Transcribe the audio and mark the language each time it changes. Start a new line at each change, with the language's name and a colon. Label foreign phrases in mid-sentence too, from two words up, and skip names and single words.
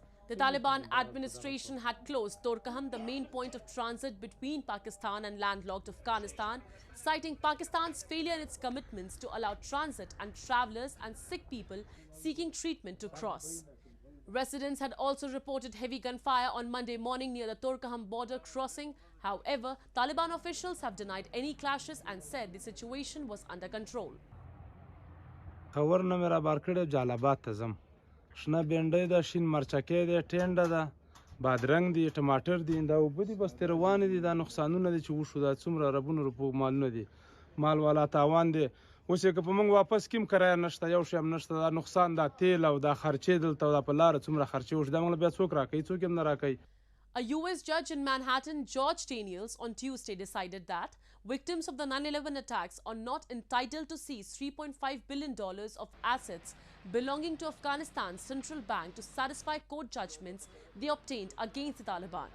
English: The Taliban administration had closed Torkham, the main point of transit between Pakistan and landlocked Afghanistan, citing Pakistan's failure in its commitments to allow transit and travelers and sick people seeking treatment to cross. Residents had also reported heavy gunfire on Monday morning near the Torkham border crossing. However, Taliban officials have denied any clashes and said the situation was under control.
Pashto: شنه بینډۍ ده شین مرچکې دی ټینډه ده بادرنګ دی ټماټر دی دا اوبه دي بس ترې روانې دي دا نقصانونه دي چې وشو دا څومره ربونو روپو مالونه دي مال والا تاوان دی اوس یې که په موږ واپس کیم کرایه نشته یو شی هم نشته دا نقصان دا تیل او دا خرچې دلته دا په لاره څومره خرچې وشو دا موږ بیا څوک راکوي څوک هم نه راکوي.
English: A US judge in Manhattan, George Daniels, on Tuesday decided that victims of the 9/11 attacks are not entitled to seize $3.5 billion of assets belonging to Afghanistan's central bank to satisfy court judgments they obtained against the Taliban.